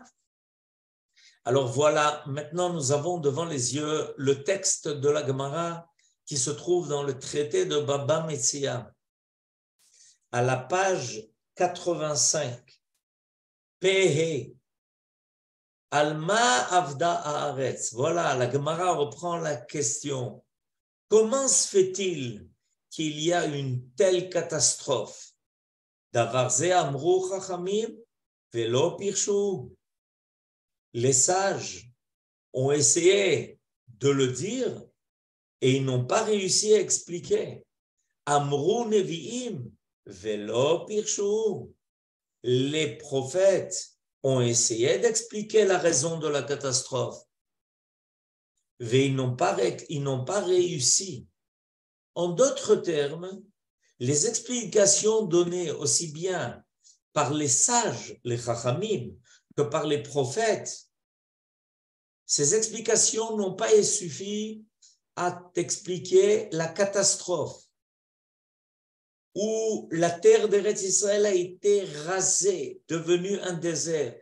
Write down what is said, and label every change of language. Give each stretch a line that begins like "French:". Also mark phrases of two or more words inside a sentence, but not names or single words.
French: Alors voilà, maintenant nous avons devant les yeux le texte de la Gemara qui se trouve dans le traité de Baba Metzia, à la page 85.
Hebrew: פה, על מה אבדה הארץ.
French: Voilà, la Gemara reprend la question. Comment se fait-il qu'il y a une telle catastrophe?
Hebrew: דבר זה אמרו חכמים ולא פירשו.
French: Les sages ont essayé de le dire et ils n'ont pas réussi à expliquer.
Hebrew: אמרו נביאים ולא פירשו.
French: Les prophètes ont essayé d'expliquer la raison de la catastrophe, mais ils n'ont pas réussi. En d'autres termes, les explications données aussi bien par les sages, les chachamim, que par les prophètes, ces explications n'ont pas suffi à t'expliquer la catastrophe où la terre d'Eretz Israël a été rasée, devenue un désert.